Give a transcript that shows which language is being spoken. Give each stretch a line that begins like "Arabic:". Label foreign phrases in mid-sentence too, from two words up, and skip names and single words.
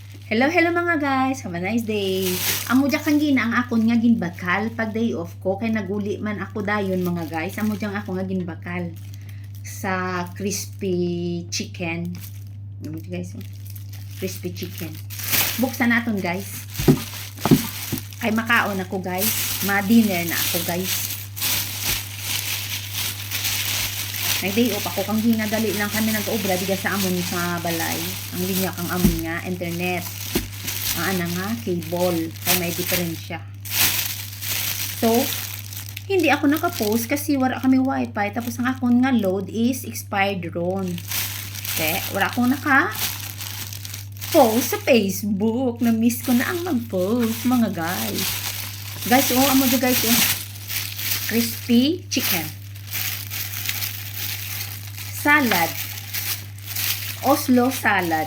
Hiligaynon: Hello, hello mga guys.
English: Have a nice day.
Hiligaynon: Amo dya kang gina ang akon nga ginbakal pag day off ko kay naguli man ako dayon mga guys. Amo dya ako nga ginbakal sa
English: crispy chicken.
Hiligaynon: Amo dya guys,
English: crispy chicken.
Hiligaynon: Buksan naton guys. Kay makaon ako guys. Ma-dinner na ako guys. Nag-day off ako kang ginadali lang kami nag-obra diga sa amon sa balay. Ang linya kang amon nga internet. Ang ana nga cable kay may diferensya.
Filipino: So, hindi ako naka-post kasi wala kami wifi tapos
Hiligaynon: ang akon nga
Filipino: load
English: is expired
Filipino: ron. Okay, wala akong naka-post sa Facebook.
Hiligaynon: Na-miss ko na ang mag-post mga guys. Guys, amo dyan guys
English: crispy chicken. Salad. Oslo salad.